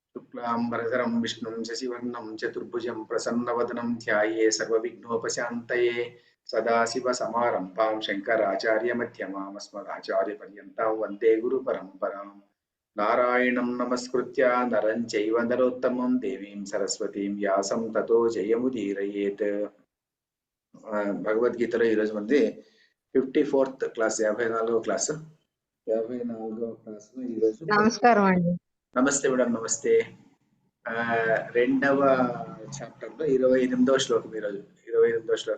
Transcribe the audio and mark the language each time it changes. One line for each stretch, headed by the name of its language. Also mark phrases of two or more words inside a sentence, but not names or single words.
Sanskrit: शुक्लांबरधरं विष्णुं शशिवर्णं चतुर्भुजं प्रसन्नवदनं ध्याये सर्वविघ्नोपशान्तये सदाशिवसमारम्भां शङ्कराचार्यमध्यमाम् अस्मदाचार्यपर्यन्तां वन्दे गुरुपरम्पराम् नारायणं नमस्कृत्य नरं चैव नरोत्तमं देवीं सरस्वतीं व्यासं ततो जयमुदीरयेत्।
Telugu: భగవద్గీతలో ఈరోజు మంది 54th క్లాస్ 54వ క్లాసు 54వ క్లాసులో ఈరోజు నమస్కారం అండి. నమస్తే మేడం, నమస్తే. రెండవ చాప్టర్లో 28వ శ్లోకం. ఈరోజు 28వ శ్లోకం.